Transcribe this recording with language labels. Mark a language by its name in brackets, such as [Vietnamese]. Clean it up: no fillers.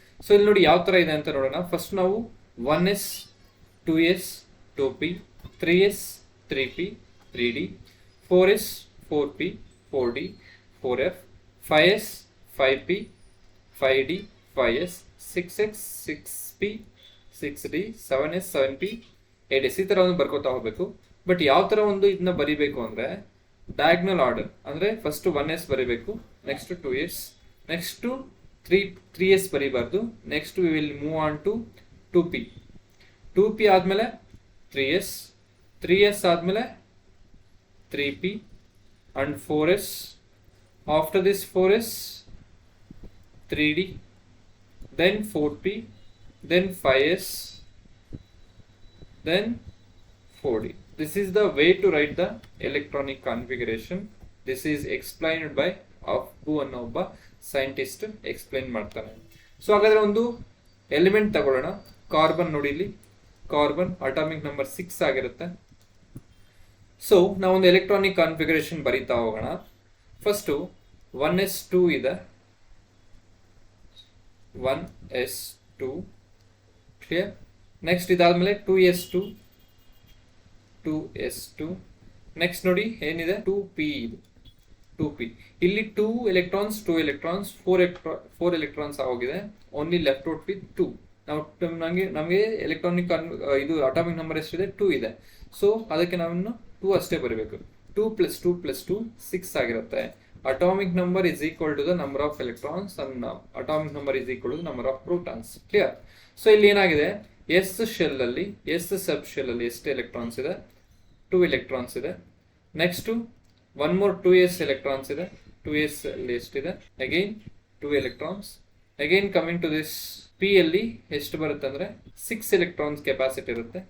[Kannada] So ಇಲ್ಲಿ ನೋಡಿ ಯಾವ ತರ ಇದೆ ಅಂತ ನೋಡೋಣ. ಫಸ್ಟ್ ನಾವು 1s 2s 2p 3s 3p 3d 4s 4p 4d 4f 5s 5p 5d 5s 6x 6p 6d 7s 7p 8s ಈ ತರ ಒಂದು ಬರ್ಕೋತಾ ಹೋಗ್ಬೇಕು. ಬಟ್ ಯಾವ ತರ ಒಂದು ಇದನ್ನ ಬರಿಬೇಕು ಅಂದ್ರೆ ಡಯಾಗ್ನಲ್ ಆರ್ಡರ್, ಅಂದ್ರೆ ಫಸ್ಟ್ 1s ಬರಿಬೇಕು, next 2s, next 3s ಬರಿಬಾರ್ದು, [English] next we will move on to [Kannada] 2p 2p ಆದ್ಮೇಲೆ 3s 3s ಆದ್ಮೇಲೆ 3p [English] and [Kannada] 4s. [English] After this 4s 3d, then 4p, then 5s, then 4d. This is the way to write the electronic configuration. This is explained by Aufbau [Kannada] ಅನ್ನೋ ಒಬ್ಬ scientist explain ಮಾಡ್ತಾನೆ. So ಹಾಗಾದ್ರೆ ಒಂದು element ತಗೊಳ್ಳೋಣ. Carbon ನೋಡಿ, ಇಲ್ಲಿ carbon atomic number 6 ಆಗಿರುತ್ತೆ. So ನಾವೊಂದು ಎಲೆಕ್ಟ್ರಾನಿಕ್ ಕಾನ್ಫಿಗರೇಷನ್ ಬರೀತಾ ಹೋಗೋಣ. ಫಸ್ಟು 1s2 ಇದೆ, 1s2 ಕ್ಲಿಯರ್. ನೆಕ್ಸ್ಟ್ ಇದಾದ್ಮೇಲೆ 2s2 2s2. ನೆಕ್ಸ್ಟ್ ನೋಡಿ ಏನಿದೆ, 2p ಇದೆ, 2p. ಇಲ್ಲಿ 2 electrons 2 electrons 4 electrons ಆಗೋಗಿದೆ, [English] only left out with [Kannada] 2. ನಾವು ನಮಗೆ ಎಲೆಕ್ಟ್ರಾನಿಕ್ ಇದು ಅಟಾಮಿಕ್ ನಂಬರ್ ಎಷ್ಟಿದೆ, 2 ಇದೆ. ಸೊ ಅದಕ್ಕೆ ನಾವು 2 ಅಷ್ಟೇ ಬರೀಬೇಕು. 2 + 2 + 2 6 ಆಗಿರುತ್ತೆ. [English] Atomic number is equal to the number of electrons and atomic number is equal to the number of protons. Clear? [Kannada] So ಇಲ್ಲಿ ಏನಾಗಿದೆ, S ಶೆಲ್ ಅಲ್ಲಿ, S ಸಬ್ ಶೆಲ್ ಅಲ್ಲಿ ಎಷ್ಟು ಎಲೆಕ್ಟ್ರಾನ್ಸ್ ಇದೆ, 2 electrons ಇದೆ. Next one more 2s electrons ಇದೆ, 2s ಅಲ್ಲಿ ಎಷ್ಟಿದೆ, again 2 electrons. [English] again coming to this [Kannada] P ಅಲ್ಲಿ ಎಷ್ಟು ಬರುತ್ತೆ ಅಂದ್ರೆ 6 electrons ಕೆಪಾಸಿಟಿ ಇರುತ್ತೆ.